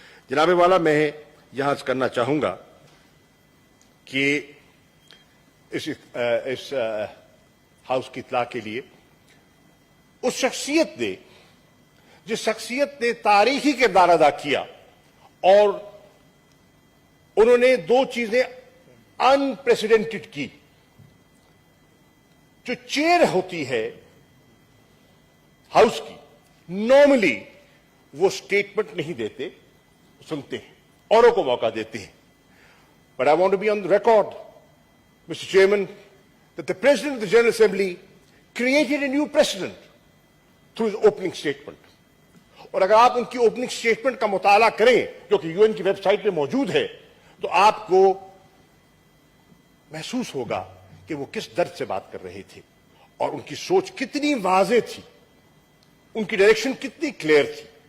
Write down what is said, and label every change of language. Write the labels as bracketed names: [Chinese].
[Urdu] جناب والا, میں یہاں کرنا چاہوں گا کہ اس ہاؤس کی اطلاع کے لیے اس شخصیت نے جس شخصیت نے تاریخی کردار ادا کیا, اور انہوں نے دو چیزیں انپریسیڈنٹڈ کی. جو چیئر ہوتی ہے ہاؤس کی, نارملی وہ سٹیٹمنٹ نہیں دیتے, سنتے ہیں, اوروں کو موقع دیتے ہیں. [English] But I want to be on the record, Mr. Chairman, that the President of the General Assembly created a new precedent through his opening statement. [Urdu] اور اگر آپ ان کی اوپننگ اسٹیٹمنٹ کا مطالعہ کریں جو کہ UN کی ویب سائٹ پہ موجود ہے, تو آپ کو محسوس ہوگا کہ وہ کس درد سے بات کر رہے تھے, اور ان کی سوچ کتنی واضح تھی, ان کی ڈائریکشن کتنی کلیئر تھی.